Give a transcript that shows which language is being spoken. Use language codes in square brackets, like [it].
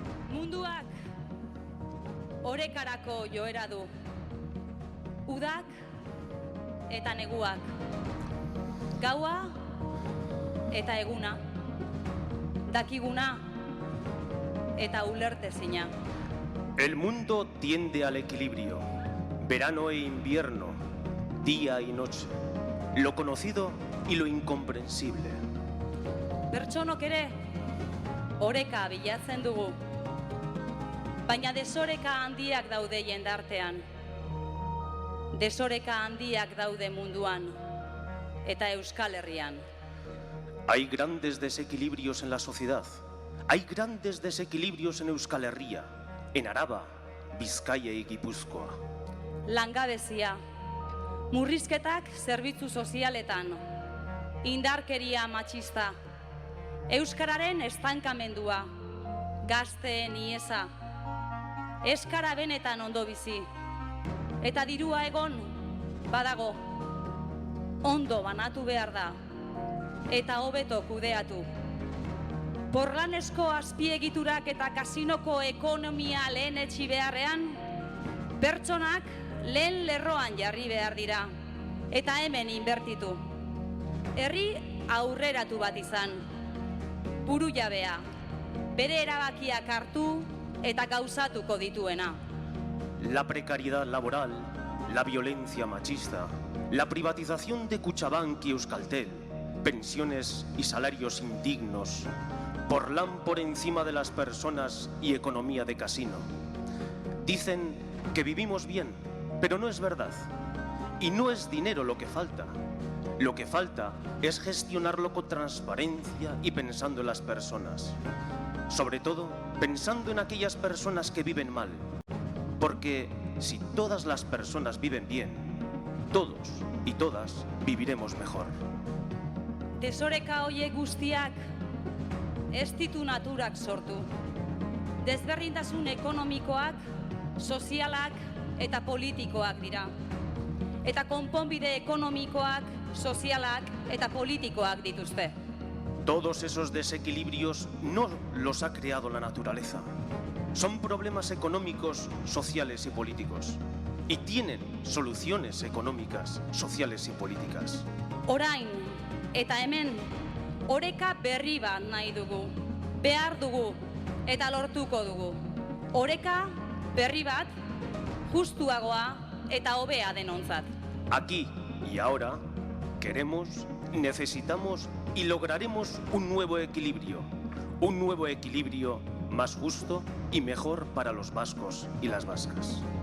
[eu] Munduak orekarako joera du, udak eta neguak, gaua eta eguna, dakiguna eta ulertezina. [es] El mundo tiende al equilibrio, verano e invierno, día y noche. lo conocido y lo incomprensible. [eu] Pertsonok ere, oreka bilatzen dugu. Baina desoreka handiak daude jendartean. Desoreka handiak daude munduan eta Euskal Herrian. [es] Hay grandes desequilibrios en la sociedad. Hay grandes desequilibrios en Euskal Herria, en Araba, Bizkaia y Gipuzkoa. [eu] Langabezia, murrizketak zerbitzu sozialetan, indarkeria matxista, euskararen estankamendua, gazteen iesa, eskara benetan ondo bizi, eta dirua egon, badago, ondo banatu behar da, eta hobeto kudeatu. Porlanesko azpiegiturak eta kasinoko ekonomia lehenetsi beharrean, pertsonak lehen lerroan jarri behar dira, eta hemen inbertitu. Herri aurreratu bat izan, buru jabea, bere erabakiak hartu eta gauzatuko dituena. [es] La precariedad laboral, la violencia machista, la privatización de Kutxabank y Euskaltel, pensiones y salarios indignos, Porlan por encima de las personas y economía de casino. Dicen que vivimos bien, pero no es verdad. Y no es dinero lo que falta. Lo que falta es gestionarlo con transparencia y pensando en las personas. Sobre todo, pensando en aquellas personas que viven mal. Porque si todas las personas viven bien, todos y todas viviremos mejor. [eu] Desoreka hoiek guztiak ez ditu naturak sortu. Desberdintasun ekonomikoak, sozialak eta politikoak dira. Eta konponbide ekonomikoak, sozialak eta politikoak dituzte. [es] Todos esos desequilibrios no los ha creado la naturaleza. Son problemas económicos, sociales y políticos. Y tienen soluciones económicas, sociales y políticas. [eu] Orain eta hemen, oreka berri bat nahi dugu, behar dugu eta lortuko dugu. Oreka berri bat, justuagoa eta hobea denontzat. [es] Aquí y ahora queremos, necesitamos y lograremos un nuevo equilibrio más justo y mejor para los vascos y las vascas.